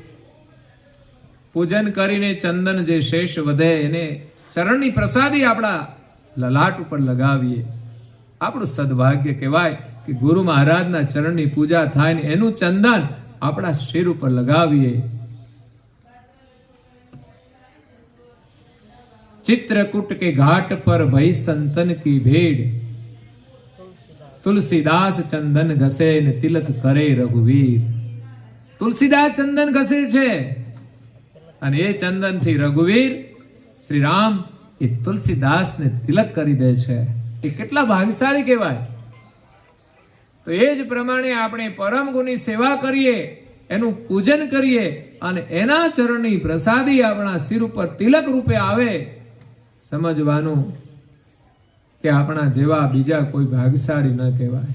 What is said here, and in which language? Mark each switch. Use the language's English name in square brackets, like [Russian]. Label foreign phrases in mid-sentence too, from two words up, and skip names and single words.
[Gujarati] પૂજન કરીને ચંદન જે શેષ વધે એને ચરણની પ્રસાદી આપણા લલાટ ઉપર લગાવીએ. આપણું સદભાગ્ય કહેવાય કે ગુરુ મહારાજના ચરણની પૂજા થાય ને એનું ચંદન આપણા શિર ઉપર લગાવીએ. [Hindi] चित्रकूट के घाट पर भई संतन की भेड़, तुलसीदास चंदन घसे ने तिलक करे रघुवीर. तुलसीदास चंदन घसे [Gujarati] છે અને એ ચંદન થી રઘુવીર શ્રી રામ એ તુલસીદાસ ને તિલક કરી દે છે. એ કેટલા ભાગ્યશાળી કહેવાય. તો એ જ પ્રમાણે આપણે પરમ ગુરુની સેવા કરીએ, એનું પૂજન કરીએ અને એના ચરણની પ્રસાદી આપણા શિર ઉપર તિલક રૂપે આવે, સમજવાનું કે આપણા જેવા બીજા કોઈ ભાગ્યશાળી ન કહેવાય.